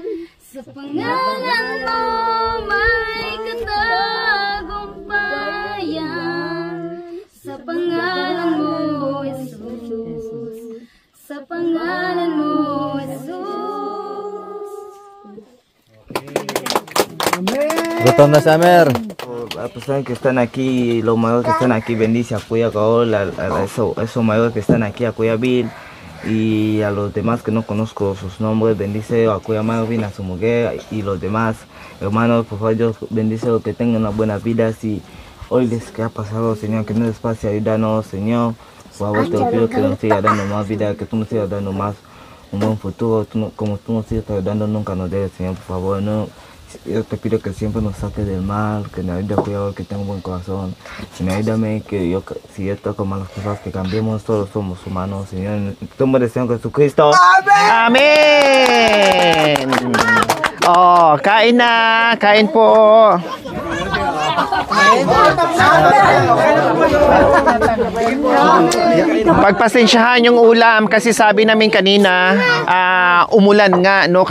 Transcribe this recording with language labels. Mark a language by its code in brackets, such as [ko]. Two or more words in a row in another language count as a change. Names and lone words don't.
[tl] Sa pangalan mo may katagumpayan. Sa pangalan mo, Jesus. Sa pangalan mo, Jesus. Gutom na, Summer. [es] las personas que están aquí, los mayores que están aquí, bendice a Cuya Gaol, a esos mayores que están aquí, a Cuya Bill, y a los demás que no conozco sus nombres, bendice a Cuya Marvin, a su mujer y los demás hermanos, por favor, Dios bendice que tengan una buena vida. Si hoy les que ha pasado, Señor, que no les pase, ayúdanos, Señor. Por favor, te pido que nos siga dando más vida, que tú nos sigas dando más un buen futuro, como tú nos sigues ayudando, nunca nos dejes, Señor, por favor, no. Yo te pido que siempre nos saques del mal, que nos ayude a cuidar, que tenga un buen corazón. Señor, ayúdame que si yo toco malas cosas, que cambiemos, todos somos humanos, Señor, en el nombre del Señor Jesucristo. [tl] Amen! Oh, kain na! Kain po! Pagpasensyahan yung ulam kasi sabi namin kanina, umulan nga, no?